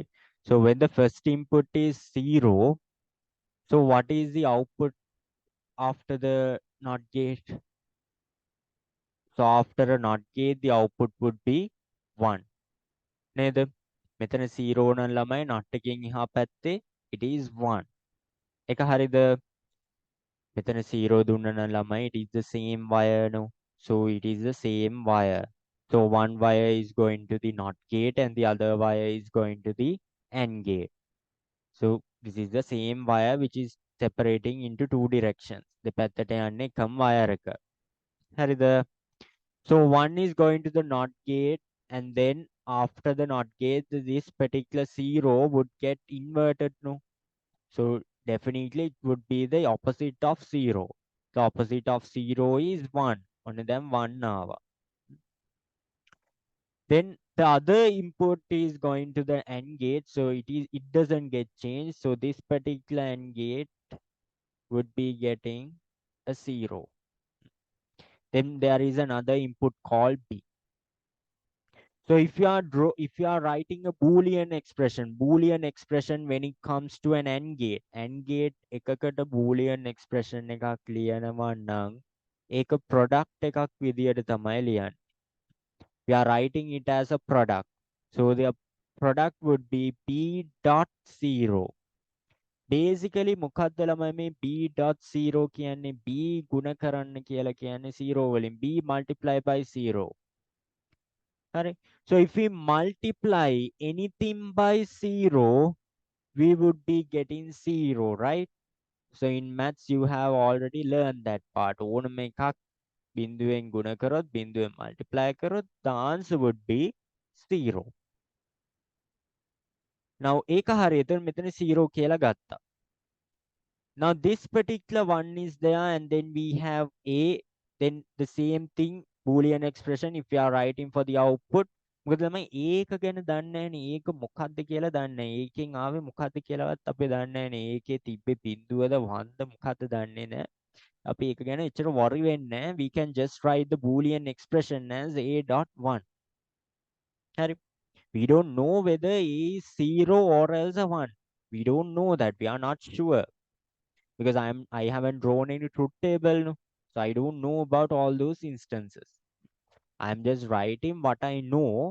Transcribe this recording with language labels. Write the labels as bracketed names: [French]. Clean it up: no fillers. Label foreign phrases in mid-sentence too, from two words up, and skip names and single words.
[English] So when the first input is 0, so what is the output after the NOT gate? So after a NOT gate, the output would be 1. [Sinhala] නේද? මෙතන 0 නම් ළමයි not එකෙන් එහා පැත්තේ [English] it is 1. [Sinhala] එක හරිද? මෙතන 0 දුන්න නම් ළමයි [English] it is the same wire no. So it is the same wire. So one wire is going to the NOT gate and the other wire is going to the AND gate. So this is the same wire which is separating into two directions. [Sinhala] දෙපැත්තට යන්නේ එකම wire එක. හරිද? [English] So one is going to the NOT gate, and then after the NOT gate, this particular 0 would get inverted. No, so definitely it would be the opposite of 0. The opposite of 0 is 1. One of them 1 now. Then the other input is going to the AND gate, so it doesn't get changed. So this particular AND gate would be getting a 0. Then there is another input called B. So if you are writing a boolean expression when it comes to an AND gate [Sinhala] එකකට boolean expression එකක් ලියනවා නම් ඒක product එකක් විදියට තමයි ලියන්නේ. [English] We are writing it as a product. So the product would be B dot 0. [Sinhala] Basically මොකක්ද ළමයි මේ B dot 0 කියන්නේ B ගුණ කරන්න කියලා කියන්නේ 0 වලින් B [English] multiply by 0. Correct. So if we multiply anything by 0, we would be getting 0, right? So in maths, you have already learned that part. [Sinhala] ඕනම එකක් බිඳුවෙන් ගුණ කරොත් බිඳුවෙන් multiply කරොත් [English] the answer would be 0. [Sinhala] Now ඒක හරියට මෙතන 0 කියලා ගත්තා. [English] Now this particular one is there and then we have A, then the same thing, Boolean expression if we are writing for the output. [Sinhala] මොකද ළමයි ඒක ගැන දන්නේ නැහැනේ. ඒක මොකක්ද කියලා දන්නේ නැහැ. ඒකෙන් ආවේ මොකක්ද කියලාවත් අපි දන්නේ නැහැනේ. ඒකේ තිබ්බේ බිඳුවද වන්ද මොකක්ද දන්නේ නැහැ. අපි ඒක ගැන එච්චර worry වෙන්නේ නැහැ. [English] We can just write the Boolean expression as A.1. [Sinhala] හරි. [English] We don't know whether A is 0 or else a 1. We don't know that. We are not sure. Because I haven't drawn any truth table, no? So I don't know about all those instances. I'm just writing what I know.